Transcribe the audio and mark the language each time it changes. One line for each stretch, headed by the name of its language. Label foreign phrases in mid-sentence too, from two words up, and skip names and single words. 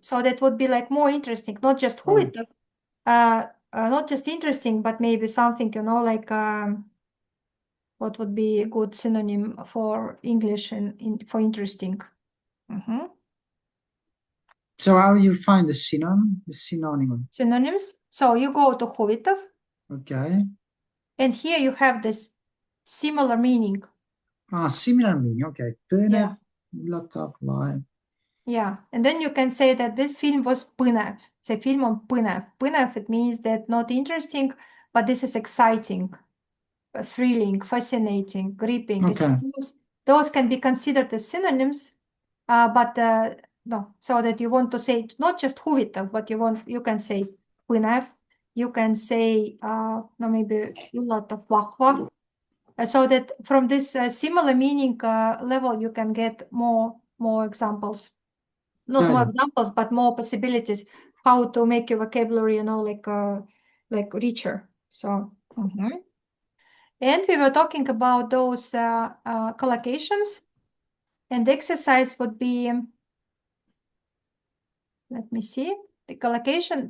English: So that would be like more interesting, not just huvitav, not just interesting, but maybe something, like what would be a good synonym for English and for interesting. So how do you find the synonym? The synonym. Synonyms. So you go to huvitav, Okay. and here you have this similar meaning. Similar meaning.
Estonian: Okay. Põnev, üllatav, lahe.
English: Yeah, and then you can say that this film was põnev.
Estonian: See film on põnev.
English: Põnev, it means that not interesting, but this is exciting, thrilling, fascinating, gripping. Okay. Those can be considered as synonyms, but no, so that you want to say not just huvitav, but you can say põnev, you can say no, maybe
Estonian: üllatav, vahva,
English: so that from this similar meaning level you can get more examples. Not more examples, but more possibilities how to make your vocabulary, you know, like richer. So, and we were talking about those collocations, and the exercise would be, let me see, the collocation.